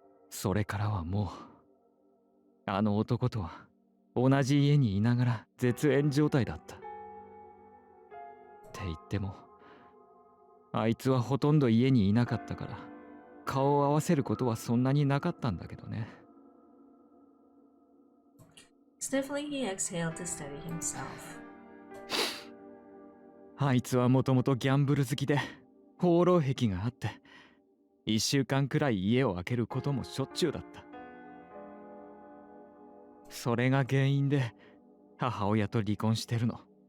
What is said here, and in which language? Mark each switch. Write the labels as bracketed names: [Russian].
[Japanese] それからはもうあの男とは同じ家にいながら絶縁状態だった。って言ってもあいつはほとんど家にいなかったから顔を合わせることはそんなになかったんだけどね。 [English] Stiffly, he exhaled to steady himself. [Japanese] あいつはもともとギャンブル好きで放浪癖があって、1週間くらい家を空けることもしょっちゅうだった。それが原因で母親と離婚してるの。